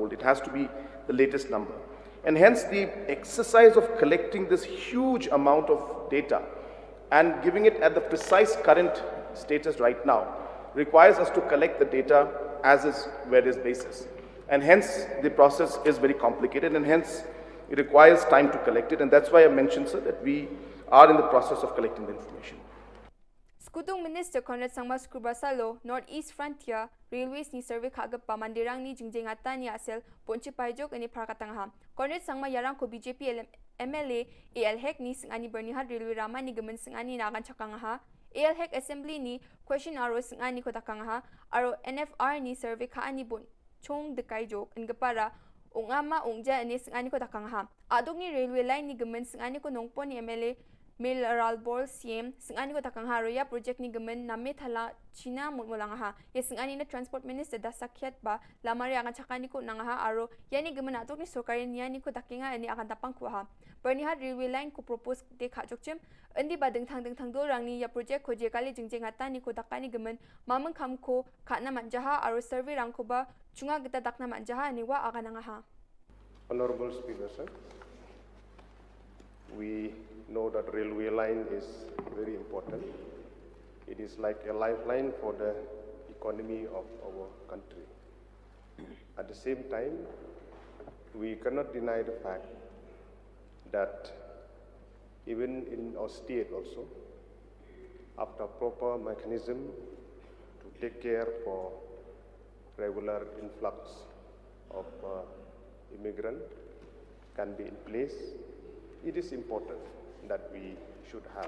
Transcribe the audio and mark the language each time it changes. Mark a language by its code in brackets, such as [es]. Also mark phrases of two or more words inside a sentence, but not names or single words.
[en] It has to be the latest number. And hence the exercise of collecting this huge amount of data and giving it at the precise current status right now requires us to collect the data as is, where is basis. And hence the process is very complicated, and hence it requires time to collect it. And that's why I mentioned, sir, that we are in the process of collecting the information. [grt] Skutung Minister Conrad Sangma Skrubasalo, Northeast Frontier, Railways ni survey kagapa mandirang ni jingjengata ni asel ponche pajok ani parakatangha. Conrad Sangma yarang ko BJP MLA ALHEC ni singani Bernihat Railway Rama ni gemen singani nagan chakangha. ALHEC Assembly ni question aro singani ko takangha. Aro NFR ni survey ka ani bon chong dekai jok ngapara ungama ungja ani singani ko takangha. Adog ni [en] railway line [grt] ni gemen singani ko nongpo ni MLA Mil Ralbol Siem singani ko takang haro ya project ni gemen na methala China mulang ha ya singani na [en] transport minister [grt] da sakyat ba lamari akan chakani ko nang ha aro yani gemen atok ni sorkari ni yani ko takinga ani akan tapang ko ha Bernihat [en] railway line [grt] ko propose de kha jokchim endi ba deng thang do rang ni ya project ko je kali jingjeng ata ni ko takani gemen mamang kham ko khana manjaha aro survey rang ko ba chunga gita dakna manjaha ni wa akan nang ha [en] Honorable Speaker, sir, we know that railway line is very important. It is like a lifeline for the economy of our country. At the same time, we cannot deny the fact that even in our state also, after proper mechanism to take care for regular influx of immigrant can be in place, it is important that we should have.